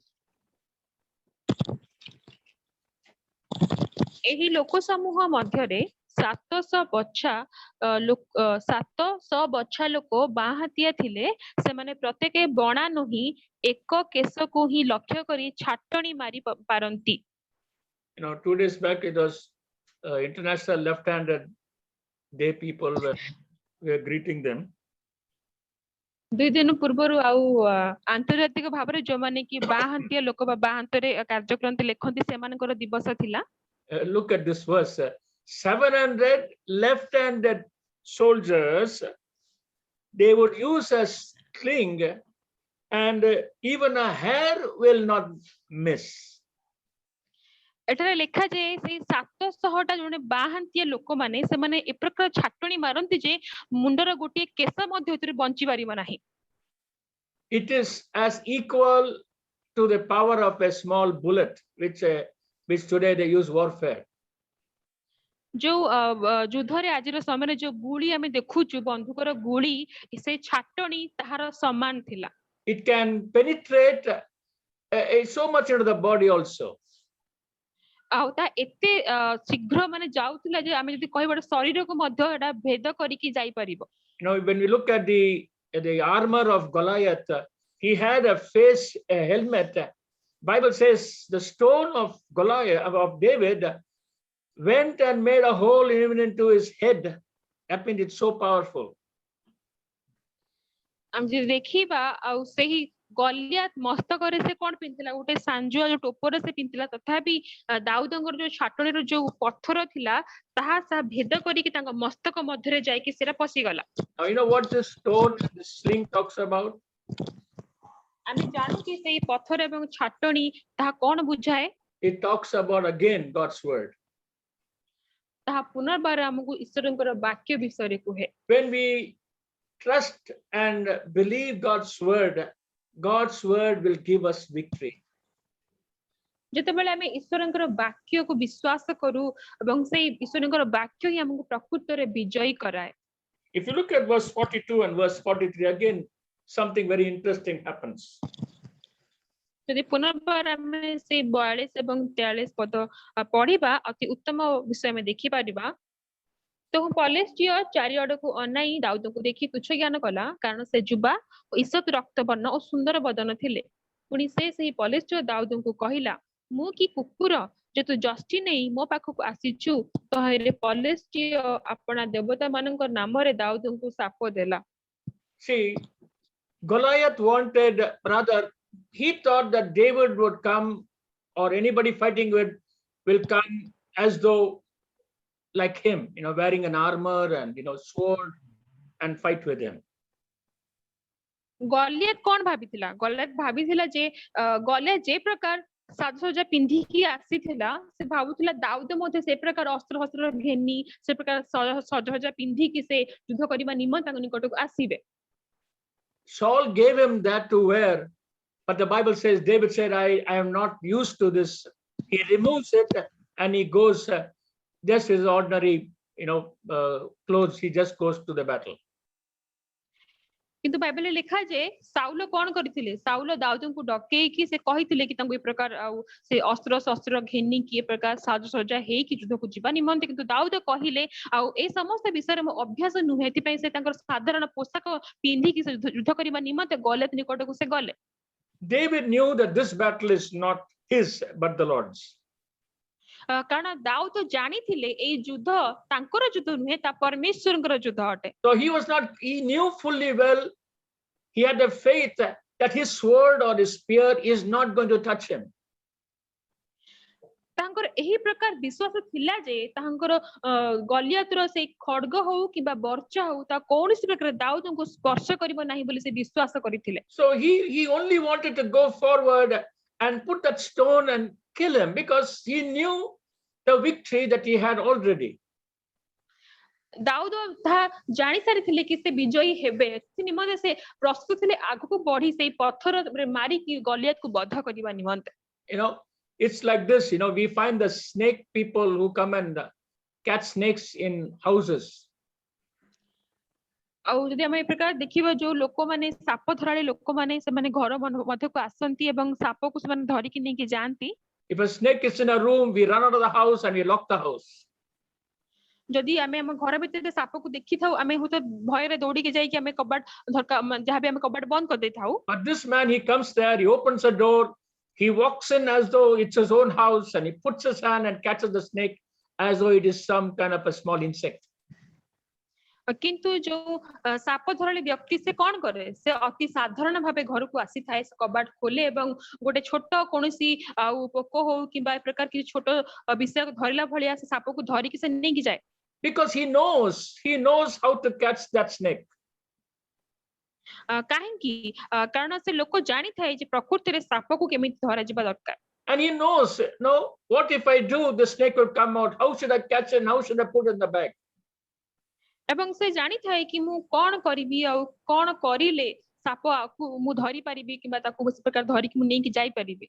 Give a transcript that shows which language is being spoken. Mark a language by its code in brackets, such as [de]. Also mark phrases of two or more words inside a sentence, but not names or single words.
[or] ଏହି ଲୋକ ସମୂହ ମଧ୍ୟରେ 700 ବଛା ଲୋକ ବାଁ ହାତିଆ ଥିଲେ, ସେମାନେ ପ୍ରତ୍ୟେକ ବଣା ନୁହିଁ ଏକ କେଶକୁ ହିଁ ଲକ୍ଷ୍ୟ କରି ଛାଟଣି ମାରି ପାରନ୍ତି। [en] 2 days back it was International Left-Handed Day. People were greeting them. [or] 2 ଦିନ ପୂର୍ବରୁ ଆଉ ଆନ୍ତର୍ଜାତିକ ଭାବରେ ଯୋଉମାନେ କି ବାଁ ହାତିଆ ଲୋକ ବା ବାଁ ହାତରେ କାର୍ଯ୍ୟକ୍ରମ ଲେଖନ୍ତି ସେମାନଙ୍କର ଦିବସ ଥିଲା। [en] Look at this verse. 700 left-handed soldiers, they would use a sling and even a hair will not miss. [or] ଏଠାରେ ଲେଖା ଯେ ସେଇ 700ଟା ଜଣେ ବାଁ ହାତିଆ ଲୋକମାନେ ସେମାନେ ଏ ପ୍ରକାର ଛାଟଣି ମାରନ୍ତି ଯେ ମୁଣ୍ଡର ଗୋଟିଏ କେଶ ମଧ୍ୟ ଏଥିରେ ବଞ୍ଚି ପାରିବ ନାହିଁ। [en] it is as equal to the power of a small bullet, which today they use warfare. [or] ଯୋଉ ଯୁଦ୍ଧରେ ଆଜିର ସମୟରେ ଯୋଉ ଗୁଳି ଆମେ ଦେଖୁଛୁ ବନ୍ଧୁକର ଗୁଳି ସେ ଛାଟଣି ତାହାର ସମାନ ଥିଲା। [en] It can penetrate so much into the body also. [or] ଆଉ ତା ଏତେ ଶୀଘ୍ର ମାନେ ଯାଉଥିଲା ଯେ ଆମେ ଯଦି କହିବା ଶରୀରକୁ ମଧ୍ୟ ଏଟା ଭେଦ କରିକି ଯାଇପାରିବ। [en] You know, when we look at the armor of Goliath, he had a helmet. Bible says the stone of Goliath, of David, went and made a hole even into his head. That means it's so powerful. [or] ଆମେ ଯଦି ଦେଖିବା ଆଉ ସେହି ଗଲିଆତ ମସ୍ତକରେ ସେ କଣ ପିନ୍ଧିଥିଲା ଗୋଟେ ସାଞ୍ଜୁଆ ଯୋଉ ଟୋପର ସେ ପିନ୍ଧିଥିଲା ତଥାପି ଦାଉଦଙ୍କର ଯୋଉ ଛାଟଣିର ଯୋଉ ପଥର ଥିଲା ତାହା ଭେଦ କରିକି ତାଙ୍କ ମସ୍ତକ ମଧ୍ୟରେ ଯାଇକି ସେଟା ପଶିଗଲା। [en] Now you know what this stone and this sling talks about? [or] ଆମେ ଜାଣୁ କି ସେଇ ପଥର ଏବଂ ଛାଟଣି ତାହା କଣ ବୁଝାଏ? [en] It talks about again God's word. [or] ତାହା ପୁନର୍ବାର ଆମକୁ ଈଶ୍ୱରଙ୍କର ବାକ୍ୟ ବିଷୟରେ କୁହେ। [en] When we trust and believe God's word will give us victory. [or] ଯେତେବେଳେ ଆମେ ଈଶ୍ୱରଙ୍କର ବାକ୍ୟକୁ ବିଶ୍ୱାସ କରୁ ଏବଂ ସେଇ ଈଶ୍ୱରଙ୍କର ବାକ୍ୟ ହିଁ ଆମକୁ ପ୍ରକୃତରେ ବିଜୟୀ କରାଏ। [en] If you look at verse 42 and verse 43, again something very interesting happens. [or] ଯଦି ପୁନର୍ବାର ଆମେ ସେଇ 42 ଏବଂ 43 ପଦ ପଢିବା ଅତି ଉତ୍ତମ ବିଷୟ ଆମେ ଦେଖିପାରିବା। ତ ପଲେଷ୍ଟିୟ ଚାରିଆଡକୁ ଅନାଇ ଦାଉଦଙ୍କୁ ଦେଖି ତୁଚ୍ଛ ଜ୍ଞାନ କଲା କାରଣ ସେ ଯୁବା ଓ ଈଷତ୍ ରକ୍ତବର୍ଣ୍ଣ ଓ ସୁନ୍ଦର ବଦନ ଥିଲେ। ପୁଣି ସେ ସେହି ପଲେଷ୍ଟିୟ ଦାଉଦଙ୍କୁ କହିଲା ମୁଁ କି କୁକୁର ଯେ ତୁ ଯଷ୍ଟି ନେଇ ମୋ ପାଖକୁ ଆସିଛୁ। ତହିଁରେ ପଲେଷ୍ଟିୟ ଆପଣା ଦେବତା ମାନଙ୍କ ନାମରେ ଦାଉଦଙ୍କୁ ଶାପ ଦେଲା। [en] See, Goliath wanted, rather, he thought that David would come or anybody fighting with will come as though like him, you know, wearing an armor and, you know, sword and fight with him. [or] ଗଲିଆତ କଣ ଭାବିଥିଲା? ଗଲିଆତ ଭାବିଥିଲା ଯେ ଗଲିଆତ ଯେ ପ୍ରକାର ସାଜସଜ୍ଜା ପିନ୍ଧିକି ଆସିଥିଲା ସେ ଭାବୁଥିଲା ଦାଉଦ ମଧ୍ୟ ସେ ପ୍ରକାର ଅସ୍ତ୍ର ଶସ୍ତ୍ର ଘେନି ସେ ପ୍ରକାର ସଜସଜ୍ଜା ପିନ୍ଧିକି ସେ ଯୁଦ୍ଧ କରିବା ନିମନ୍ତେ ତାଙ୍କ ନିକଟକୁ ଆସିବେ। [en] Saul gave him that to wear, but the Bible says David said, I am not used to this. He removes it and he goes just his ordinary, you know, clothes. He just goes to the battle. [or] କିନ୍ତୁ ବାଇବେଲରେ ଲେଖା ଯେ ସାଉଲ କଣ କରିଥିଲେ? ସାଉଲ ଦାଉଦଙ୍କୁ ଡକେଇକି ସେ କହିଥିଲେ କି ତାଙ୍କୁ ଏ ପ୍ରକାର ଆଉ ସେ ଅସ୍ତ୍ର ଶସ୍ତ୍ର ଘେନିକି ଏ ପ୍ରକାର ସାଜସଜ୍ଜା ହେଇକି ଯୁଦ୍ଧକୁ ଯିବା ନିମନ୍ତେ କିନ୍ତୁ ଦାଉଦ କହିଲେ ଆଉ ଏ ସମସ୍ତ ବିଷୟରେ ମୋ ଅଭ୍ୟାସ ନୁହେଁ ଏଥିପାଇଁ ସେ ତାଙ୍କର ସାଧାରଣ ପୋଷାକ ପିନ୍ଧିକି ସେ ଯୁଦ୍ଧ କରିବା ନିମନ୍ତେ ଗଲିଆତ ନିକଟକୁ ସେ ଗଲେ। [en] David knew that this battle is not his but the Lord's. [or] କାରଣ ଦାଉଦ ଜାଣିଥିଲେ ଏଇ ଯୁଦ୍ଧ ତାଙ୍କର ଯୁଦ୍ଧ ନୁହେଁ ତା ପରମେଶ୍ୱରଙ୍କର ଯୁଦ୍ଧ ଅଟେ। [en] So he knew fully well, he had the faith that his sword or his spear is not going to touch him. [or] ତାଙ୍କର ଏହି ପ୍ରକାର ବିଶ୍ୱାସ ଥିଲା ଯେ ତାଙ୍କର ଗଲିଆତର ସେଇ ଖଡ୍ଗ ହଉ କିମ୍ବା ବର୍ଚ୍ଚା ହଉ ତା କୌଣସି ପ୍ରକାର ଦାଉଦଙ୍କୁ ସ୍ପର୍ଶ କରିବ ନାହିଁ ବୋଲି ସେ ବିଶ୍ୱାସ କରିଥିଲେ। [en] So he only wanted to go forward and put that stone and kill him because he knew the victory that he had already. [or] ଦାଉଦ ତାହା ଜାଣି ସାରିଥିଲେ କି ସେ ବିଜୟୀ ହେବେ ସେ ନିମନ୍ତେ ସେ ପ୍ରସ୍ତୁତ ଥିଲେ ଆଗକୁ ବଢି ସେଇ ପଥରରେ ମାରିକି ଗଲିଆତକୁ ବଧ କରିବା ନିମନ୍ତେ। [en] You know, it's like this, you know, we find the snake people who come and catch snakes in houses. [or] ଆଉ ଯଦି ଆମେ ଏ ପ୍ରକାର ଦେଖିବା ଯୋଉ ଲୋକମାନେ ସାପ ଧରାଳି ଲୋକମାନେ ସେମାନେ ଘର ମଧ୍ୟକୁ ଆସନ୍ତି ଏବଂ ସାପକୁ ସେମାନେ ଧରିକି ନେଇକି ଯାଆନ୍ତି। [en] If a snake is in a room, we run out of the house and we lock the house. [or] ଯଦି ଆମେ ଆମ ଘର ଭିତରେ ସାପକୁ ଦେଖିଥାଉ ଆମେ ହୁଏତ ଭୟରେ ଦୌଡ଼ିକି ଯାଇକି ଆମେ କବାଟ ଯାହାବି ଆମେ କବାଟ ବନ୍ଦ କରିଦେଇଥାଉ। [en] But this man, he comes there, he opens the door, he walks in as though it's his own house and he puts his hand and catches the snake as though it is some kind of a small insect. [or] କିନ୍ତୁ ଯୋଉ ସାପ ଧରାଳି ବ୍ୟକ୍ତି ସେ କଣ କରେ ସେ ଅତି ସାଧାରଣ ଭାବେ ଘରକୁ ଆସିଥାଏ ସେ କବାଟ ଖୋଲେ ଏବଂ ଗୋଟେ ଛୋଟ କୌଣସି ଆଉ ପୋକ ହଉ କିମ୍ବା ଏ ପ୍ରକାର କିଛି ଛୋଟ ବିଷୟ ଧରିଲା ଭଳିଆ ସେ ସାପକୁ ଧରିକି ସେ ନେଇକି ଯାଏ। [en] Because he knows how to catch that snake. [or] କାହିଁକି କାରଣ ସେ ଲୋକ ଜାଣିଥାଏ ଯେ ପ୍ରକୃତିରେ ସାପକୁ କେମିତି ଧରାଯିବା ଦରକାର। [en] And he knows, no, what if I do, the snake will come out. How should I catch it? How should I put it in the bag? [or] ଏବଂ ସେ ଜାଣିଥାଏ କି ମୁଁ କଣ କରିବି ଆଉ କଣ କରିଲେ ସାପ ମୁଁ ଧରି ପାରିବି କିମ୍ବା ତାକୁ ସେ ପ୍ରକାର ଧରି କି ମୁଁ ନେଇ କି ଯାଇ ପାରିବି।